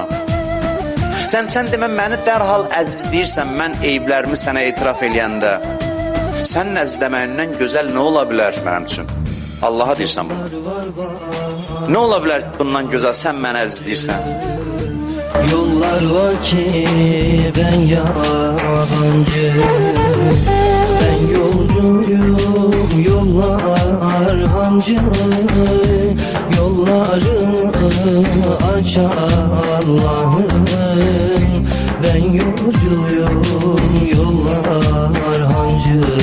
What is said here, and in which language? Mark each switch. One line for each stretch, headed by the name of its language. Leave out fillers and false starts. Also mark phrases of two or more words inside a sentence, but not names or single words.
Azerbaijani: Sən demə, məni dərhal əzizləyirsən, mən eyblərimi sənə etiraf eləyəndə. Sənin əzizləməyindən gözəl nə ola bilər mənim üçün? Allaha deyirsən bunu. Nə ola bilər bundan gözəl, sən mənə əzizləyirsən?
Turkish: Yollar var ki ben yabancı, ben yolcuyum, yollar hancı. Yollarını aç Allah'ım, ben yolcuyum, yollar hancı.